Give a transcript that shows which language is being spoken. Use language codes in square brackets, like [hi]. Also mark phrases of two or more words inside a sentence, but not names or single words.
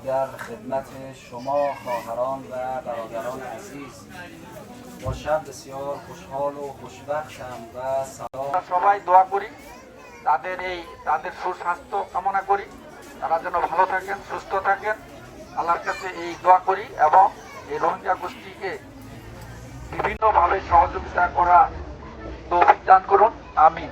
[fa] در خدمت شما خواهران و برادران عزیز با شب بسیار خوشحال و خوشبختم و سلام [bn] সবাই দোয়া করি তাদের সুস্বাস্থ্য কামনা করি, তারা যেন ভালো থাকেন, সুস্থ থাকেন, আল্লাহর কাছে এই দোয়া করি এবং এই রোহিঙ্গা গোষ্ঠীকে বিভিন্নভাবে সহযোগিতা করা তৌফিক দান করুন, আমিন।